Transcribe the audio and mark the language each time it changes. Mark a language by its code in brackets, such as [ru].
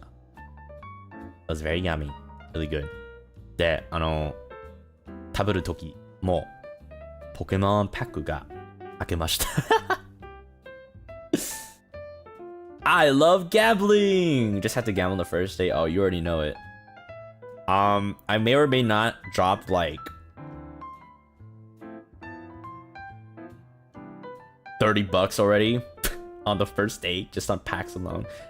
[en] It was very yummy, really good. [ja] で、食べる時もポケモンパックが開けました。 [en] I love gambling! Just had to gamble the first day. Oh, you already know it. I may or may not drop like $30 already on the first day, just on packs alone.